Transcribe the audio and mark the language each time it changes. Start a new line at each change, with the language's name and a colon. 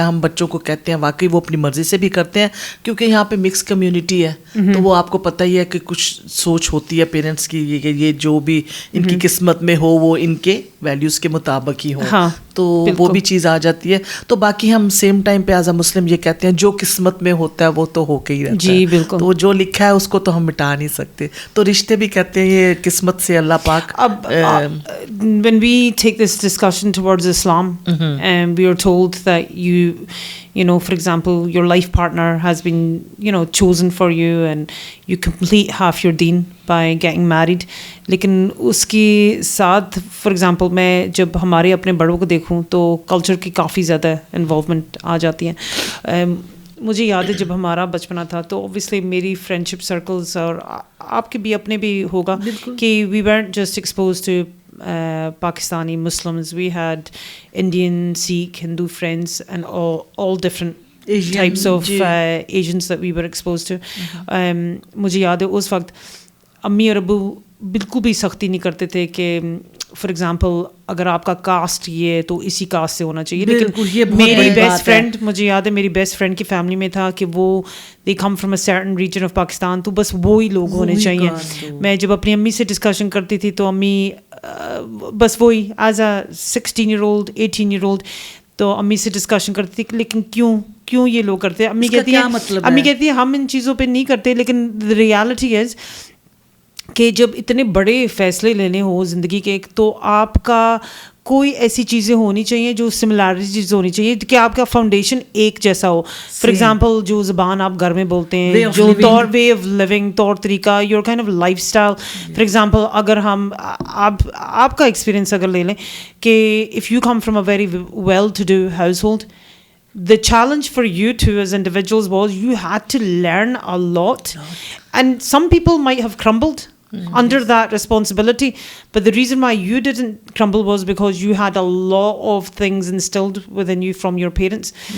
Urdu: ہم بچوں کو کہتے ہیں واقعی وہ اپنی مرضی سے بھی کرتے ہیں, کیونکہ یہاں پہ مکس کمیونٹی ہے, تو وہ آپ کو پتہ ہی ہے کہ کچھ سوچ ہوتی ہے پیرنٹس کی کہ یہ جو بھی ان کی قسمت میں ہو وہ ان کے ویلیوز کے مطابق ہی ہو, تو وہ بھی چیز آ جاتی ہے. تو باقی ہم سیم ٹائم پہ
English: as a Muslim
Urdu: یہ کہتے ہیں جو قسمت میں ہوتا ہے وہ تو ہو کے ہی رہتا ہے, تو وہ جو لکھا ہے اس کو تو ہم مٹا نہیں سکتے. تو رشتے بھی کہتے ہیں یہ قسمت سے اللہ پاک.
English: اب when we take this discussion towards Islam, and we are told that you know, for example, your life partner has been, you know, chosen for you and you complete half your deen by getting married.
Urdu: لیکن اس کے ساتھ
English: for example
Urdu: میں جب ہمارے اپنے بڑوں کو دیکھوں تو کلچر کی کافی زیادہ انوالومنٹ آ جاتی ہیں. مجھے یاد ہے جب ہمارا بچپنا تھا تو اوبویسلی میری فرینڈشپ سرکلز اور آپ کے بھی اپنے بھی ہوگا کہ
English: We weren't just exposed to Pakistani Muslims. We had Indian, Sikh, Hindu friends and all different types of Asians that we were exposed to.
Urdu: مجھے یاد ہے اس وقت امی اور ابو بالکل بھی سختی نہیں کرتے تھے کہ
English: for example
Urdu: اگر آپ کا کاسٹ یہ ہے تو اسی کاسٹ سے ہونا چاہیے. لیکن میری بیسٹ فرینڈ, مجھے یاد ہے میری بیسٹ فرینڈ کی فیملی میں تھا کہ وہ
English: they come from a certain region of Pakistan,
Urdu: تو بس وہی لوگ ہونے چاہیے. میں جب اپنی امی سے ڈسکشن کرتی تھی تو امی بس وہی
English: as a 16-year-old 18-year-old
Urdu: تو امی سے ڈسکشن کرتی تھی لیکن کیوں یہ لوگ کرتے ہیں. امی کہتی ہے ہم ان چیزوں پہ نہیں کرتے, لیکن
English: reality is
Urdu: کہ جب اتنے بڑے فیصلے لینے ہو زندگی کے تو آپ کا کوئی ایسی چیزیں ہونی چاہیے جو سملیرٹیز ہونی چاہیے کہ آپ کا فاؤنڈیشن ایک جیسا ہو.
English: for example
Urdu: جو زبان آپ گھر میں بولتے ہیں, جو
English: way of living,
Urdu: طور طریقہ,
English: Your kind of life style. For example
Urdu: اگر ہم آپ کا ایکسپیرئنس اگر لے لیں کہ
English: If you come from a very well to do household, the challenge for you two as individuals was you had to learn a lot, and some people might have crumbled under that responsibility, but the reason why you didn't crumble was because you had a lot of things instilled within you from your parents.